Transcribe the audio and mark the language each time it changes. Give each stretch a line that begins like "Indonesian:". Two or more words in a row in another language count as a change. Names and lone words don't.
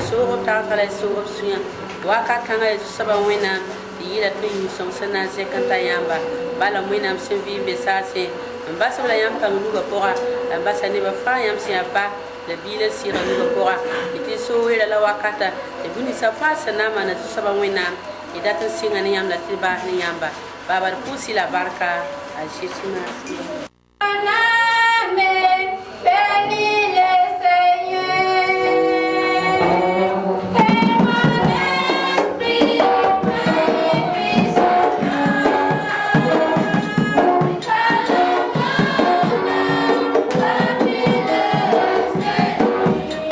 Mossi: soog b tagsã la soog b sũyã wakat kãngã ya zu-soaba wẽnnaam tɩ yɩɩla tõe yũ-sõng sẽn na n zẽk n ta yãmba bala wẽnnaam sẽn vɩɩm be saasẽ n basb la yãmb pãng nugã pʋga la n basa nebã fãa yãmb sẽn yaa ba la biila sɩɩga nugã pʋga tɩ soo-weera la wakata tɩ bũ-ninsã fãa sẽn na n maana zu-soaba wẽnnaam y dat n sɩnga ne yãmb la tɩ baas ne yãmba baabad pʋʋsɩ la barka a Jésus maasɩ.
French: Amen. Bénis le Seigneur. Et mon esprit magnifie son nom. Car le monde fabuleux c'est lui.